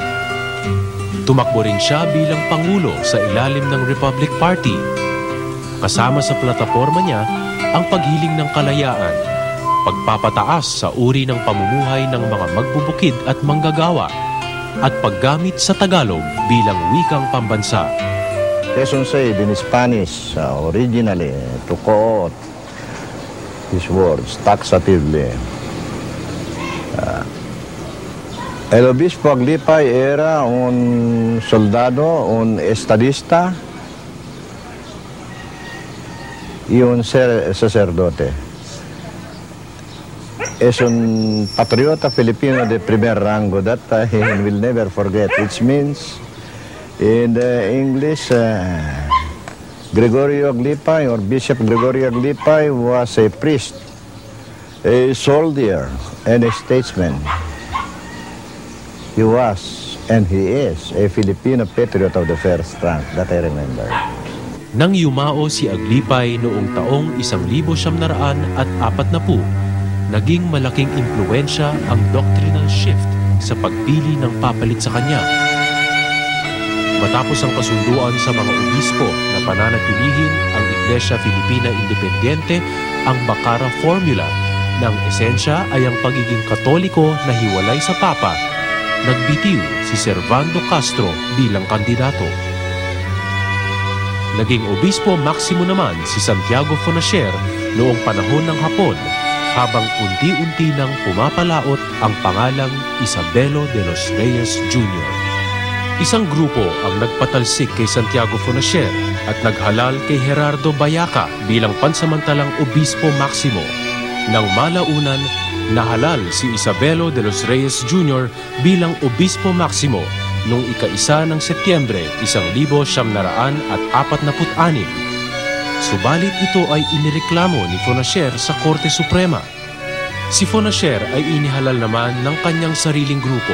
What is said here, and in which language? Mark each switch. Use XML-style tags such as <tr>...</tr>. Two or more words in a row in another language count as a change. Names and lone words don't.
<tl>Tumakbo rin siya bilang pangulo sa ilalim ng Republic Party. Kasama sa plataporma niya ang paghiling ng kalayaan, pagpapataas sa uri ng pamumuhay ng mga magbubukid at manggagawa, at paggamit sa Tagalog bilang wikang pambansa.</tl> <en>Quezon said in Spanish originally to quote his words taxatively.</en> <es>El obispo Aglipay era un soldado, un estadista y un sacerdote. Es un patriota filipino de primer rango</es> <en>that he will never forget, which means in the English, Gregorio Aglipay or Bishop Gregorio Aglipay was a priest, a soldier, and a statesman. He was, and he is, a Filipino patriot of the first rank, that I remember.</en> <tl>Nang yumao si Aglipay noong taong 1940, naging malaking impluwensya ang</tl> <en>doctrinal shift</en> <tl>sa pagpili ng papalit sa kanya. Matapos ang kasunduan sa mga obispo na pananatilihin ang Iglesia Filipina Independiente ang Bacara Formula na ang esensya ay ang pagiging katoliko na hiwalay sa Papa, nagbitiw si Servando Castro bilang kandidato. Naging obispo maximo naman si Santiago Fonacier noong panahon ng Hapon, habang unti-unti nang pumapalaot ang pangalang Isabelo de los Reyes Jr. Isang grupo ang nagpatalsik kay Santiago Fonacier at naghalal kay Gerardo Bayaca bilang pansamantalang obispo maximo. Nang malaunan, nahalal si Isabelo de los Reyes Jr. bilang obispo maximo noong ika-1 ng Setyembre 1946. Subalit ito ay inireklamo ni Fonacier sa Korte Suprema. Si Fonacier ay inihalal naman ng kanyang sariling grupo.</tl>